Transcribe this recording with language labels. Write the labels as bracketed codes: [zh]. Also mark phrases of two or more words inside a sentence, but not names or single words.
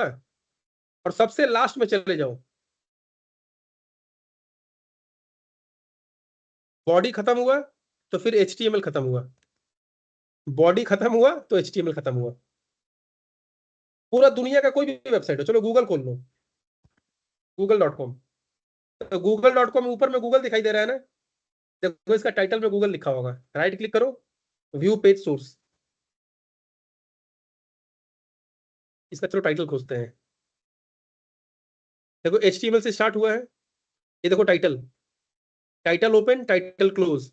[hi] और सबसे लास्ट में चले जाओ, बॉडी खत्म हुआ तो फिर HTML खत्म हुआ, बॉडी खत्म हुआ तो HTML खत्म हुआ। पूरा दुनिया का कोई भी वेबसाइट हो, चलो गूगल खोल लो, google.com। तो google.com ऊपर में गूगल दिखाई दे रहा है ना, देखो इसका टाइटल में गूगल लिखा होगा, [en] right click [hi] करो, [en] view page source. [hi] इसका चलो टाइटल खोजते हैं। देखो HTML से स्टार्ट हुआ है, ये देखो टाइटल, [en] title open title close.